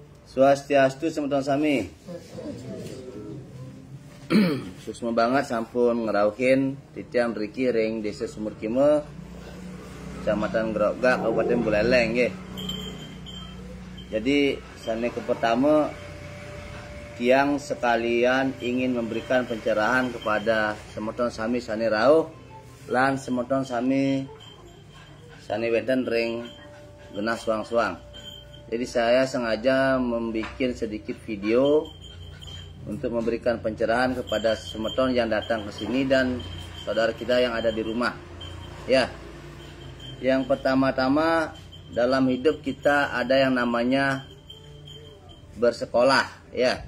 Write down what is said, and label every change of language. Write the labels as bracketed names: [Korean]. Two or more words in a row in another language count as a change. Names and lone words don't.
[Balinese] Swastiastu semeton sami. Susma banget sampun ngerauhin titian Riki ring Desa Sumur Kime, Kecamatan Grogak, Kabupaten Buleleng nggih. Jadi sane ke pertama tiang sekalian [Indonesian] ingin memberikan pencerahan kepada [Balinese] semeton sami sane rauh lan semeton sami sane wenten ring genah suang-suang. [Indonesian] Jadi saya sengaja membuat sedikit video untuk memberikan pencerahan kepada semeton yang datang ke sini dan saudara kita yang ada di rumah. Ya. Yang pertama-tama dalam hidup kita ada yang namanya bersekolah, ya.